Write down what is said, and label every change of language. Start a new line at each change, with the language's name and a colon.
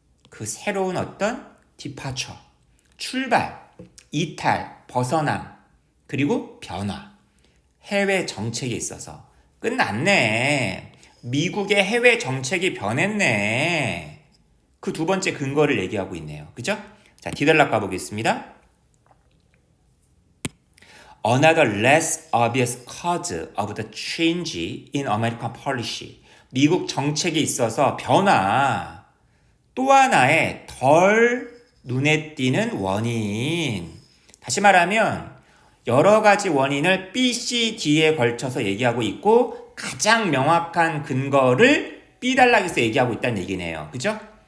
Korean: 그 새로운 어떤 departure, 출발, 이탈, 벗어남, 그리고 변화. 해외 정책에 있어서 끝났네. 미국의 해외 정책이 변했네. 그 두 번째 근거를 얘기하고 있네요. 그죠? 자, D 단락 가보겠습니다.
English: Another less obvious cause of the change in American policy.
Korean: 미국 정책에 있어서 변화. 또 하나의 덜 눈에 띄는 원인. 다시 말하면 여러 가지 원인을 B, C, D에 걸쳐서 얘기하고 있고 가장 명확한 근거를 B 단락에서 얘기하고 있다는 얘기네요. 그죠?